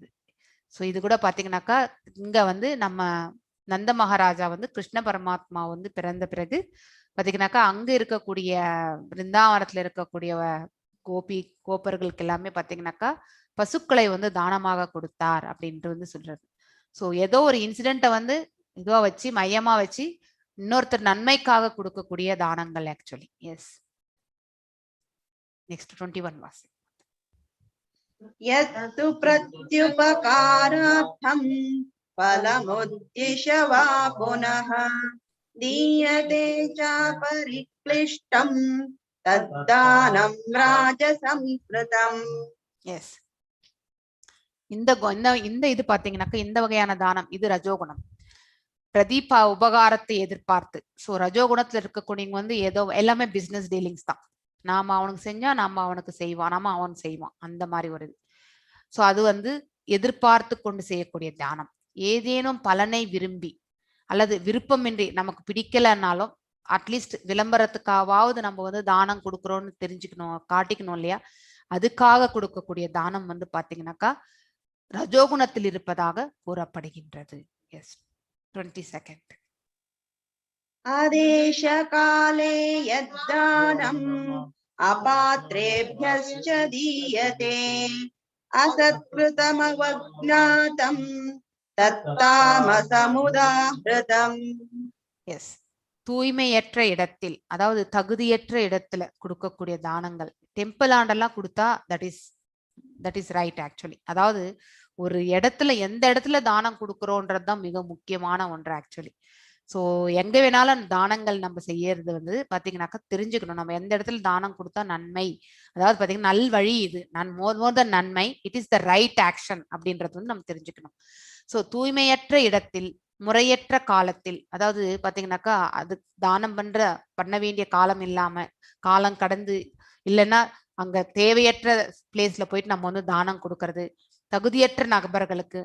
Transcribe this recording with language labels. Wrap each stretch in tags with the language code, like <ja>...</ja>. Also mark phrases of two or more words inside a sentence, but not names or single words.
<ta>ஸோ இது கூட பாத்தீங்கன்னாக்கா இங்க வந்து நம்ம நந்த மகாராஜா வந்து கிருஷ்ண பரமாத்மா வந்து பிறந்த பிறகு பாத்தீங்கன்னாக்கா அங்க இருக்கக்கூடிய பிருந்தாவனத்துல இருக்கக்கூடிய கோப்பர்களுக்கு எல்லாமே பாத்தீங்கன்னாக்கா பசுக்களை வந்து தானமாக கொடுத்தார் அப்படின்ட்டு வந்து சொல்றது. ஸோ ஏதோ ஒரு இன்சிடென்ட்டை வந்து இதுவா வச்சு மையமா வச்சு இன்னொருத்தர் நன்மைக்காக கொடுக்கக்கூடிய தானங்கள் ஆக்சுவலி.</ta> <en>yes, next 21 வாசி.</en> <sa>यत्तु प्रत्युपकारार्थं फलमुद्दिश्य वा पुनः दीयते च परिक्लिष्टं तद्दानं राजसंस्कृतम्.</sa> <ta>எஸ், இந்த இது பாத்தீங்கன்னாக்கா இந்த வகையான தானம் இது ரஜோகுணம். பிரதீபா உபகாரத்தை எதிர்பார்த்து. ஸோ ரஜோகுணத்துல இருக்கக்கூடியவங்க வந்து ஏதோ எல்லாமே</ta> <en>business dealings</en> <ta>தான். நாம அவனுக்கு செஞ்சா நாம அவனுக்கு செய்வான், நாம அவன் செய்வான், அந்த மாதிரி ஒரு இது. ஸோ அது வந்து எதிர்பார்த்து கொண்டு செய்யக்கூடிய தானம். ஏதேனும் பலனை விரும்பி அல்லது விருப்பமின்றி நமக்கு பிடிக்கலன்னாலும் அட்லீஸ்ட் விளம்பரத்துக்காவது நம்ம வந்து தானம் கொடுக்குறோம்னு தெரிஞ்சுக்கணும், காட்டிக்கணும் இல்லையா? அதுக்காக கொடுக்கக்கூடிய தானம் வந்து பாத்தீங்கன்னாக்கா ரஜோகுணத்தில் இருப்பதாக கூறப்படுகின்றது.</ta> <en>எஸ், 22nd.</en> <sa>आदेश काले यद्दानम् अपात्रेभ्यश्च दीयते असत्कृतमवज्ञातम् तत्तामसमुदाहृतम्.</sa> <ta>எஸ், தூய்மையற்ற இடத்தில், அதாவது தகுதியற்ற இடத்துல கொடுக்கக்கூடிய தானங்கள். டெம்பிள் ஆண்டெல்லாம் கொடுத்தா</ta> <en>that is right actually.</en> <ta>அதாவது ஒரு இடத்துல எந்த இடத்துல தானம் கொடுக்குறோன்றதுதான் மிக முக்கியமான ஒன்று ஆக்சுவலி. ஸோ எங்க வேணாலும் தானங்கள் நம்ம செய்யறது வந்து பாத்தீங்கன்னாக்கா தெரிஞ்சுக்கணும் நம்ம எந்த இடத்துல தானம் கொடுத்தா நன்மை, அதாவது பாத்தீங்கன்னா நல்வழி இது,</ta> <en>more than</en> <ta>நன்மை,</ta> <en>it is the right action</en> <ta>அப்படின்றது வந்து நம்ம தெரிஞ்சுக்கணும். ஸோ தூய்மையற்ற இடத்தில் முறையற்ற காலத்தில், அதாவது பாத்தீங்கன்னாக்கா அது தானம் பண்ண வேண்டிய காலம் இல்லாம காலம் கடந்து, இல்லைன்னா அங்க தேவையற்ற பிளேஸ்ல போயிட்டு நம்ம வந்து தானம் கொடுக்கறது, தகுதியற்ற நபர்களுக்கு.</ta>